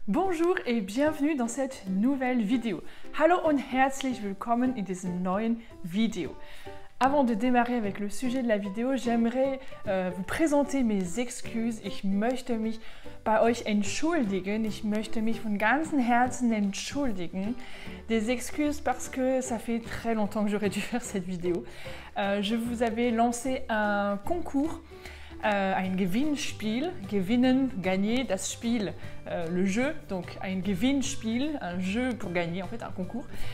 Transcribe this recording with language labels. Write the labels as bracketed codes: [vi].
[fr] Bonjour et bienvenue dans cette nouvelle vidéo. [de] Hallo und herzlich willkommen in diesem neuen Video. [fr] Avant de démarrer avec le sujet de la vidéo, j'aimerais vous présenter mes excuses. [de] Ich möchte mich bei euch entschuldigen. Ich möchte mich von ganzem Herzen entschuldigen. [fr] Des excuses parce que ça fait très longtemps que j'aurais dû faire cette vidéo. Je vous avais lancé un concours. [de] Ein Gewinnspiel, gewinnen, [fr] gagner, [de] das Spiel, [fr] le jeu, donc [de] ein Gewinnspiel, [fr] un jeu pour gagner, en fait un concours.